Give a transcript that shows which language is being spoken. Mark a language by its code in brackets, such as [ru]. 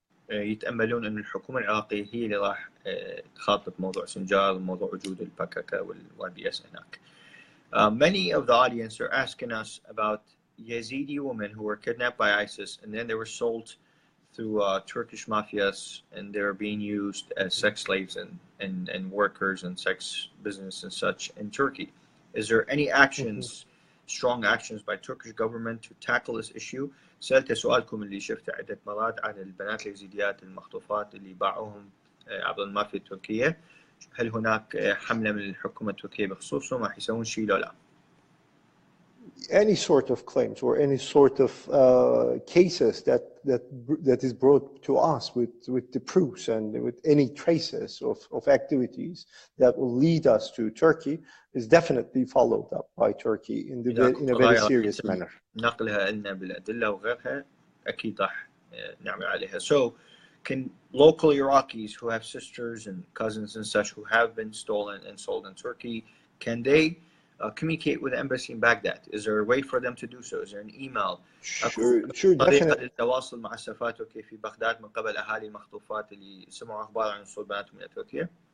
[ar] يتأملون أن الحكومة العراقية هي اللي راح تخاطب موضوع سنجار وموضوع وجود البككة والواي بي اس هناك. [en] Many of the audience are asking us about Yazidi women who were kidnapped by ISIS and then they were sold through Turkish mafias, and they were being used as sex slaves and workers and sex business and such in Turkey. Is there any actions, strong actions by Turkish government to tackle this issue? [ar] سألت سؤالكم اللي شفته عدة مرات عن البنات اليزيديات المخطوفات اللي باعوهم عبر المافيا التركية. هل هناك حملة من الحكومة التركية بخصوصهم؟ راح يسوون شيء لو لا؟ [en] Any sort of claims or any sort of cases that is brought to us with the proofs and with any traces of activities that will lead us to Turkey is definitely followed up by Turkey in a very serious manner. [ar] نقلها لنا بالأدلة وغيرها أكيد راح نعمل عليها. [en] So can local Iraqis who have sisters and cousins and such who have been stolen and sold in Turkey, can they communicate with the embassy in Baghdad? Is there a way for them to do so? Is there an email? Sure, [ar] طريقة للتواصل مع السفارة التركية في بغداد من قبل أهالي المخطوفات اللي سمعوا أخبار عن وصول بناتهم إلى تركيا؟